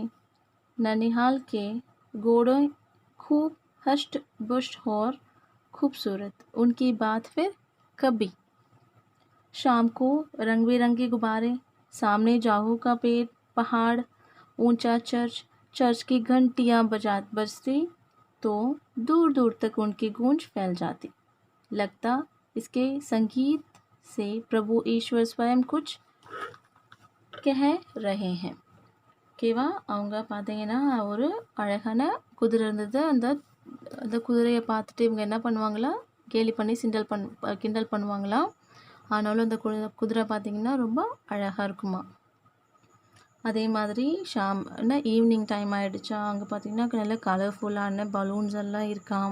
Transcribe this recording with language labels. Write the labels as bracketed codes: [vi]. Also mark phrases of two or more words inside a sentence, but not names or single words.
[hi] ननिहाल के घोड़े खूब हष्ट पुष्ट और खूबसूरत. उनकी बात फिर कभी. शाम को रंग बिरंगे गुब्बारे, सामने जाहू का पेड़, पहाड़ ऊंचा चर्च, चर्च की घंटियां बजती तो दूर दूर तक उनकी गूंज फैल जाती। लगता इसके संगीत से प्रभु ईश्वर स्वयं कुछ कह रहे हैं. [ta] ஓகேவா? அவங்க பார்த்தீங்கன்னா ஒரு அழகான குதிரை இருந்தது. அந்த அந்த குதிரையை பார்த்துட்டு இவங்க என்ன பண்ணுவாங்களாம், கேலி பண்ணி கிண்டல் பண்ணுவாங்களாம். ஆனாலும் அந்த குதிரை பார்த்தீங்கன்னா ரொம்ப அழகாக இருக்குமா. அதே மாதிரி [en] evening time [ta] ஆகிடுச்சா, அங்கே பார்த்தீங்கன்னா நல்ல [en] colorful balloons [ta] எல்லாம் இருக்காம்.